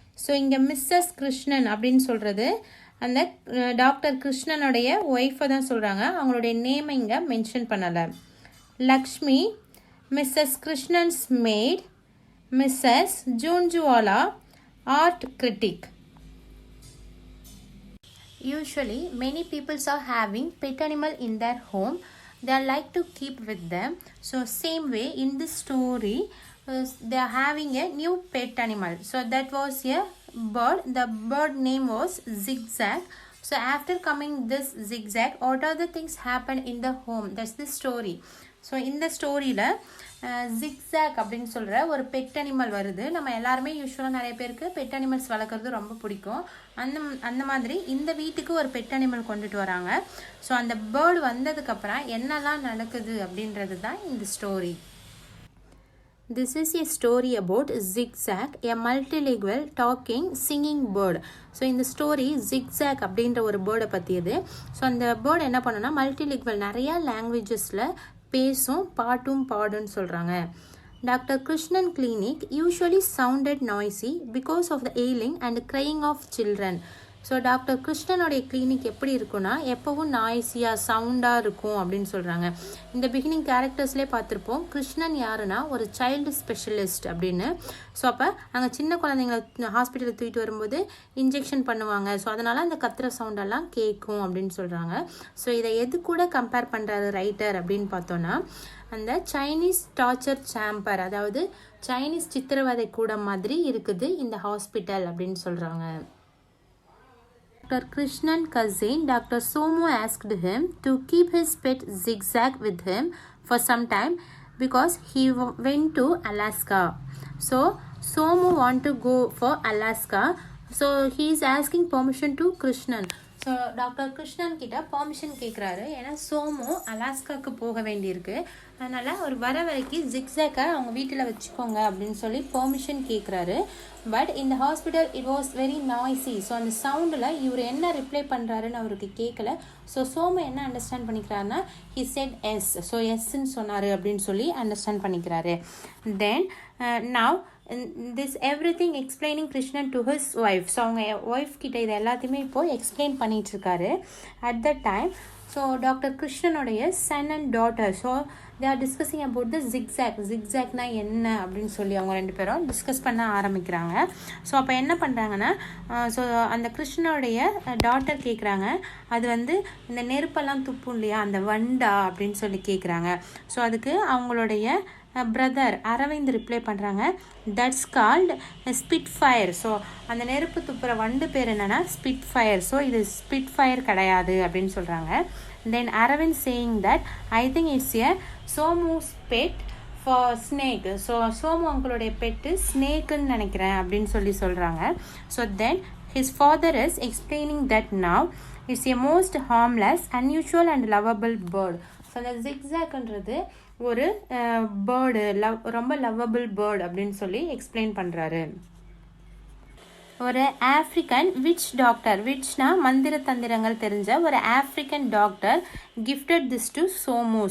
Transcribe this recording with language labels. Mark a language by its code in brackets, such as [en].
[ta] So இங்கே Mrs Krishnan அப்படின்னு சொல்கிறது அந்த டாக்டர் கிருஷ்ணனுடைய ஒய்ஃபை தான் சொல்கிறாங்க. அவங்களுடைய நேமை இங்கே மென்ஷன் பண்ணலை. Lakshmi, Mrs Krishnan's mat. [en] Mrs Jhunjhunwala, art critic. Usually, many people are having pet animal in their home. They like to keep with them. So, same way in this story, they are having a new pet animal. So, that was a bird. The bird name was Zigzag. So, after coming this Zigzag, what are the things happen in the home? That's the story. [ta] So இந்த ஸ்டோரியில் zigzag அப்படின்னு சொல்கிற ஒரு pet animal வருது. நம்ம எல்லாருமே யூஸ்வலாக நிறைய பேருக்கு பெட் அனிமல்ஸ் வளர்க்குறது ரொம்ப பிடிக்கும். அந்த மாதிரி இந்த வீட்டுக்கு ஒரு பெட் அனிமல் கொண்டுட்டு வராங்க. ஸோ அந்த பேர்டு வந்ததுக்கப்புறம் என்னெல்லாம் நடக்குது அப்படின்றது தான் இந்த story. [en] This is a story about Zigzag, a multilingual talking singing bird. [ta] So இந்த ஸ்டோரி ஜிக்ஸாக் அப்படின்ற ஒரு பேர்டை பற்றியது. ஸோ அந்த பேர்டு என்ன பண்ணுன்னா மல்டிலிங்குவல் நிறையா லாங்குவேஜஸில் பேசும், பாட்டும் பாடுன்னு சொல்கிறாங்க. [en] Doctor Krishnan clinic usually sounded noisy because of the wailing and crying of children. [ta] So doctor கிருஷ்ணனுடைய கிளினிக் எப்படி இருக்குன்னா எப்போவும் நாய்ஸியாக சவுண்டாக இருக்கும் அப்படின்னு சொல்கிறாங்க. இந்த பிகினிங் கேரக்டர்ஸ்லேயே பார்த்துருப்போம். கிருஷ்ணன் யாருன்னா ஒரு சைல்டு ஸ்பெஷலிஸ்ட் அப்படின்னு. ஸோ அப்போ அங்கே சின்ன குழந்தைங்களை ஹாஸ்பிட்டலில் தூக்கிட்டு வரும்போது இன்ஜெக்ஷன் பண்ணுவாங்க. ஸோ அதனால் அந்த கத்துற சவுண்டெல்லாம் கேட்கும் அப்படின்னு சொல்கிறாங்க. ஸோ இதை எது கூட கம்பேர் பண்ணுறாரு ரைட்டர் அப்படின்னு பார்த்தோன்னா அந்த சைனீஸ் டார்ச்சர் சேம்பர், அதாவது சைனீஸ் சித்திரவதை கூட மாதிரி இருக்குது இந்த ஹாஸ்பிட்டல் அப்படின்னு சொல்கிறாங்க. [en] Dr. Krishnan cousin Dr. Somu asked him to keep his pet Zigzag with him for some time because he went to Alaska. So Somu want to go for Alaska. So he is asking permission to Krishnan. [ta] So doctor Krishnan கிட்ட permission கேட்குறாரு. ஏன்னா சோமு அலாஸ்காவுக்கு போக வேண்டியிருக்கு. அதனால் ஒரு வர வரைக்கும் ஜிக்ஸாக்கை அவங்க வீட்டில் வச்சுக்கோங்க அப்படின்னு சொல்லி பெர்மிஷன் கேட்குறாரு. பட் இந்த hospital [en] It was very noisy. [ta] So அந்த சவுண்டில் இவர் என்ன ரிப்ளை பண்ணுறாருன்னு அவருக்கு கேட்கல. ஸோ சோமு என்ன understand பண்ணிக்கிறாருன்னா [en] He said yes. [ta] So எஸ்ன்னு சொன்னார் அப்படின்னு சொல்லி அண்டர்ஸ்டாண்ட் பண்ணிக்கிறாரு. [en] Then now this everything explaining Krishnan to his wife. [ta] So அவங்க ஒய்ஃப் கிட்ட இது எல்லாத்தையுமே இப்போது explain பண்ணிகிட்ருக்காரு. [en] at the time [ta] so doctor கிருஷ்ணனுடைய [en] son and daughter so they are discussing about the [ta] ஜிக்ஸாக்னா என்ன அப்படின்னு சொல்லி அவங்க ரெண்டு பேரும் டிஸ்கஸ் பண்ண ஆரம்பிக்கிறாங்க. ஸோ அப்போ என்ன பண்ணுறாங்கன்னா ஸோ அந்த கிருஷ்ணனுடைய டாட்டர் கேட்குறாங்க, அது வந்து இந்த நெருப்பெல்லாம் துப்பும் இல்லையா அந்த வண்டா அப்படின்னு சொல்லி கேட்குறாங்க. ஸோ அதுக்கு அவங்களுடைய பிரதர் அரவிந்த் ரிப்ளை பண்ணுறாங்க, [en] That's called spit fire. [ta] So அந்த நெருப்பு துப்புற வண்டு பேர் என்னென்னா ஸ்பிட் ஃபயர். ஸோ இது ஸ்பிட் ஃபயர் கிடையாது அப்படின்னு சொல்கிறாங்க. தென் Aravind [en] Saying that I think it's a Somu's pet for snake. [ta] So Somu அவங்களுடைய பெட்டு ஸ்னேக்குன்னு நினைக்கிறேன் அப்படின்னு சொல்லி சொல்கிறாங்க. [en] So then his father is explaining that now it's a most harmless, unusual and lovable bird. [ta] So அந்த ஜிக்ஸாக்ன்றது ஒரு பேர்டு ரொம்ப லவ்வபிள் பேர்டு அப்படின்னு சொல்லி எக்ஸ்பிளைன் பண்ணுறாரு. ஒரு ஆஃப்ரிக்கன் விச் டாக்டர், விச்னா மந்திர தந்திரங்கள் தெரிஞ்ச ஒரு African doctor [en] gifted this to [ta] Somu.